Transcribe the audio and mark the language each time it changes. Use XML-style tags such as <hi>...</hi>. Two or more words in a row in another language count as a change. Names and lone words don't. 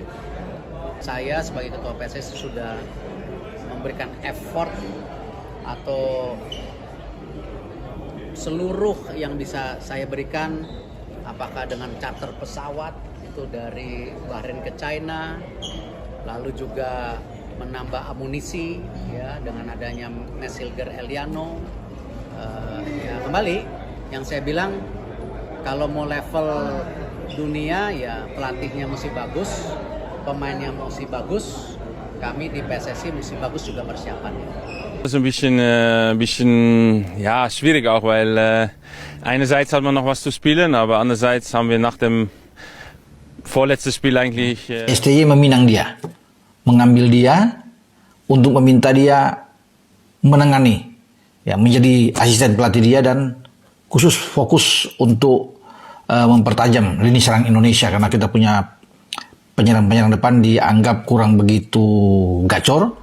<id>Saya sebagai ketua PSSI sudah memberikan effort atau seluruh yang bisa saya berikan, apakah dengan charter pesawat itu dari Bahrain ke China, lalu juga menambah amunisi ya dengan adanya Mesilger Eliano. Ya kembali yang saya bilang, kalau mau level dunia ya pelatihnya mesti bagus, pemainnya mesti bagus, kami di PSSI mesti bagus juga persiapannya.</id> <de>Das ist bisschen ja, schwierig auch, weil einerseits hat man noch was zu spielen, aber andererseits haben wir nach dem vorletzten Spiel eigentlich</de> <id>STY meminang dia, mengambil dia untuk meminta dia menangani, ya menjadi asisten pelatih dia dan khusus fokus untuk mempertajam lini serang Indonesia karena kita punya penyerang-penyerang depan dianggap kurang begitu gacor.</id>